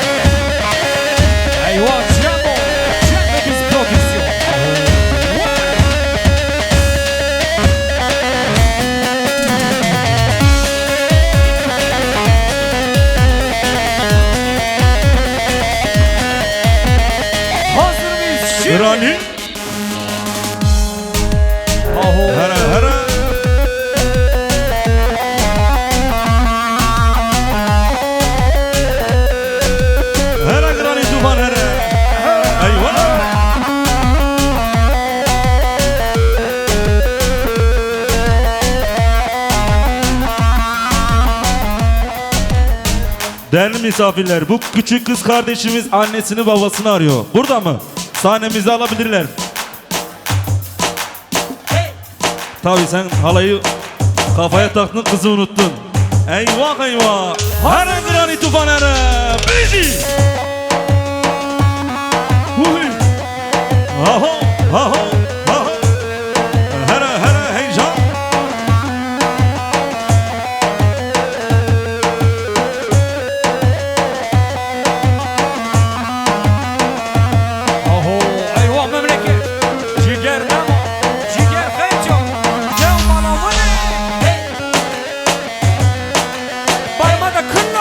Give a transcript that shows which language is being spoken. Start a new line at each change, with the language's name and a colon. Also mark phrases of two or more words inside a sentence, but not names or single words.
Turkish: Eyvah Cemo. Cemo biz prodüksiyon. Hazır mıyız şimdi? Rani Aho. hara hara Hara grani tufan hara Eyvah Değerli misafirler, bu küçük kız kardeşimiz annesini babasını arıyor. Burada mı? Sahnemizi alabilirler. Tabii sen halayı kafaya taktın, kızı unuttun. Eyvah eyvah. Hara grani tufan hara. Bizi. Huy. Aho, aho, aho. Hara hara heyecan. Aho. Eyvah memleket. Ciger Memo. Ciger Fenco. Cemo lamını. Parmada kıllo.